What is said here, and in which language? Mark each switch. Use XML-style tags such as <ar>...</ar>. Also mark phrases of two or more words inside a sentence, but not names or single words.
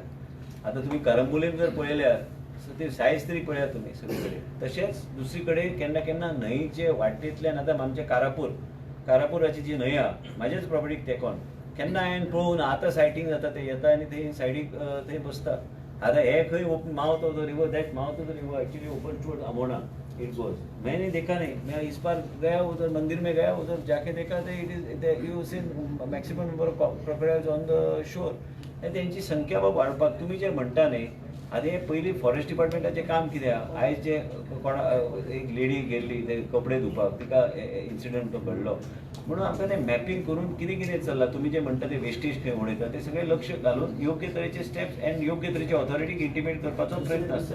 <kok>आतां तुमी करंबुलेन जर पळयल्यार ती सायज तरी पळयात तुमी सगळे कडेन. तशेंच दुसरी कडेन केन्ना केन्ना न्हंयचे वाटेंतल्यान आतां आमचे कारापुराची जी न्हंय आहा म्हाजेच प्रॉपर्टीक तेकोन केन्ना हांवें पळोवन आतां सायटींग जाता ते येता आनी थंय सायडीक थंय बसता. आतां हे खंय</kok> <en>mouth of the river, that mouth of the river actually open to Amona it goes.</en> <hi>मैंने देखा नहीं, मैं इस बार गया उधर मंदिर में गया, उधर जाके देखा तो</hi> <en>it is you seen maximum number of crocodiles on the shore.</en> <kok>त्यांची संख्या बाबा वाडपाक तुमी जे म्हणटा न्ही, आतां हे पयलीं फॉरेस्ट डिपार्टमेंटाचें काम कितें आहा. आयज जे कोणा एक लेडी गेल्ली ते कपडे धुवपाक, तिका इन्सिडंट तो घडलो म्हणून आमकां तें मॅपिंग करून कितें कितें चल्लां, तुमी जे म्हणटा ते वेस्टेज खंय उडयता ते सगळे लक्ष घालून योग्य तरेचे</kok> <en>steps and</en> <kok>योग्य तरेचे ऑथॉरिटीक इंटिमेट करपाचो प्रयत्न आसता.</kok>